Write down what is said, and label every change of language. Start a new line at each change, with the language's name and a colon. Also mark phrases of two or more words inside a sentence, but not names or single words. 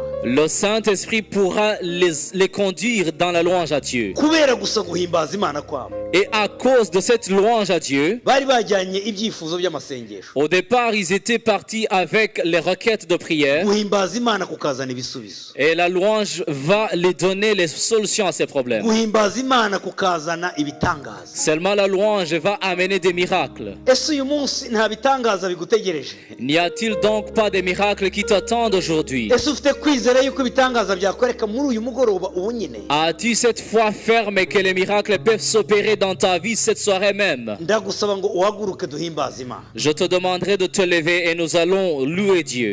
French: le Saint-Esprit pourra les conduire dans la louange à Dieu.
Kinyarwanda: kubera gusa guhimbaza Imana kwabo,
French: Et à cause de cette louange à Dieu,
Kinyarwanda: bari bajyanye ibyifuzo by'amasengesho.
French: au départ, ils étaient partis avec les requêtes de prière.
Kinyarwanda: guhimbaza Imana kukazana ibisubizo.
French: Et la louange va les donner les solutions à ces problèmes.
Kinyarwanda: guhimbaza Imana kukazana ibitangaza.
French: Seulement la louange va amener des miracles.
Kinyarwanda: ese uyu munsi nta bitangaza bigutegereje?
French: N'y a-t-il donc pas des miracles qui t'attendent aujourd'hui? As-tu cette foi ferme que les miracles peuvent s'opérer dans ta vie cette soirée même? Je te demanderai de te lever et nous allons louer Dieu.